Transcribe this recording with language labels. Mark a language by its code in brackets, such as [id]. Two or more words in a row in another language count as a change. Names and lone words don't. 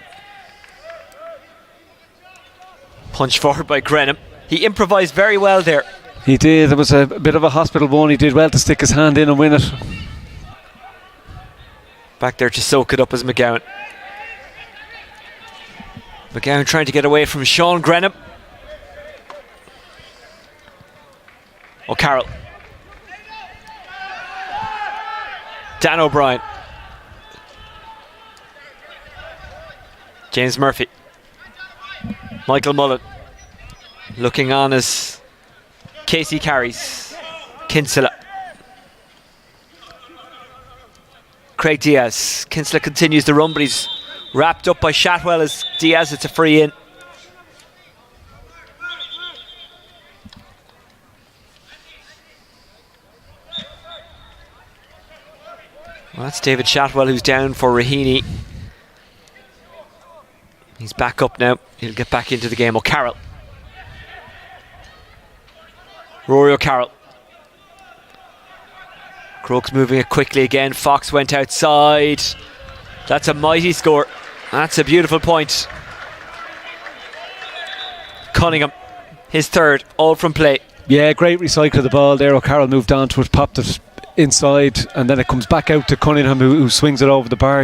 [en] Punch forward by Grenham. He improvised very well there. He did. It was a bit of a hospital one. He did well to stick his hand in and win it. Back there to soak it up as McGowan. McGowan trying to get away from Sean Grenham. O'Carroll. Dan O'Brien. James Murphy. Michael Mullen. Looking on as Casey carries. Kinsella. Craig Diaz. Kinsella continues the run, but he's wrapped up by Shatwell as Diaz. It's a free in. Well, that's David Shatwell who's down for Raheny. He's back up now. He'll get back into the game. O'Carroll. Rory O'Carroll. Crokes moving it quickly again. Fox went outside. That's a mighty score. That's a beautiful point. Cunningham, his third, all from play. Yeah, great recycle of the ball there. O'Carroll moved on to it, popped it inside, and then it comes back out to Cunningham, who swings it over the bar.